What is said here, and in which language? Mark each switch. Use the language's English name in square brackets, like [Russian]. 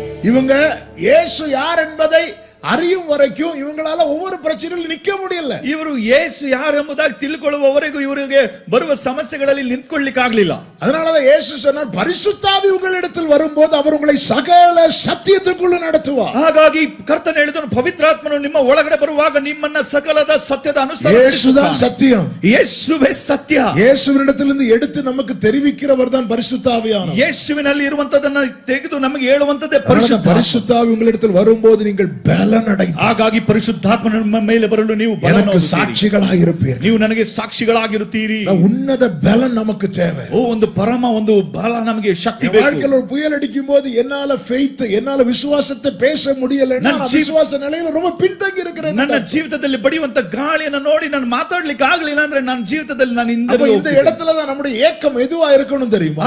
[Tamil] இவங்க இயேசு யார் என்பதை அறியும் வரைக்கும் இவங்களால ஒவ்வொரு பிரச்சனையிலும் நிக்க முடியல. [Kannada] ಇವರು ಯೇಸು ಯಾರು ಎಂಬುದಾಗಿ ತಿಳ್ಕೊಳ್ಳುವವರೆಗೂ ಇವರಿಗೆ ಬರುವ ಸಮಸ್ಯೆಗಳಲ್ಲಿ ನಿಂತ್ಕೊಳ್ಳಿಕ್ಕೆ ಆಗಲಿಲ್ಲ. [Tamil] அதனாலதான் இயேசு சொன்னார், பரிசுத்தாவி உங்களிடத்தில் வரும்போது அவர் உங்களை சகல சத்தியத்துக்குள்ள நடத்துவார். [Kannada] ಹಾಗಾಗಿ ಕರ್ತನು ಹೇಳಿದನು, ಪವಿತ್ರಾತ್ಮನು ನಿಮ್ಮ ಒಳಗಡೆ ಬರುವಾಗ ನಿಮ್ಮನ್ನ ಸಕಲದ ಸತ್ಯದ ಅನುಸಾರ [Tamil] இயேசுதான் சத்தியம். [Kannada] ಯೇಸುವೇ ಸತ್ಯ. [Tamil] இயேசுவினிடத்திலிருந்து எடுத்து நமக்கு தெரிவிக்கிறவர் தான் பரிசுத்தாவியானவர். [Kannada] ಯೇಸುವಿನಲ್ಲಿ ಇರುವಂತದನ್ನ ತೆಗೆದು ನಮಗೆ ಹೇಳುವಂತದ್ದೇ ಪರಿಶುದ್ಧ. [Tamil] பரிசுத்தாவி உங்களிடத்தில் வரும்போது நீங்கள் பலன் பலன் அடைந்து [Kannada] ಹಾಗಾಗಿ ಪರಿಶುದ್ಧಾತ್ಮ ನಿಮ್ಮ ಮೇಲೆ ಬರಲು ನೀವು [Tamil] எனக்கு சாட்சிகளாக இருப்பீர்கள். [Kannada] ನೀವು ನನಗೆ ಸಾಕ್ಷಿಗಳಾಗಿರುತ್ತೀರಿ. [Tamil] உன்னத பலன் நமக்கு தேவை. [Kannada] ಓ ಒಂದು ಪರಮ ಒಂದು ಬಲ ನಮಗೆ ಶಕ್ತಿ ಬೇಕು. [Tamil] வாழ்க்கையில ஒரு புயல் அடிக்கும் போது என்னால ஃபெய்த் என்னால விசுவாசத்தை பேச முடியலன்னா நான் விசுவாச நிலையில ரொம்ப பின்தங்கி இருக்கிறேன். [Kannada] ನನ್ನ ಜೀವಿತದಲ್ಲಿ ಬಡಿಯುವಂತ ಗಾಳಿಯನ್ನು ನೋಡಿ ನಾನು ಮಾತಾಡ್ಲಿಕ್ಕೆ ಆಗಲಿಲ್ಲ ಅಂದ್ರೆ ನನ್ನ ಜೀವಿತದಲ್ಲಿ ನಾನು [Tamil] இந்த இடத்துல தான் நம்முடைய ஏக்கம் எதுவா இருக்கணும் தெரியுமா?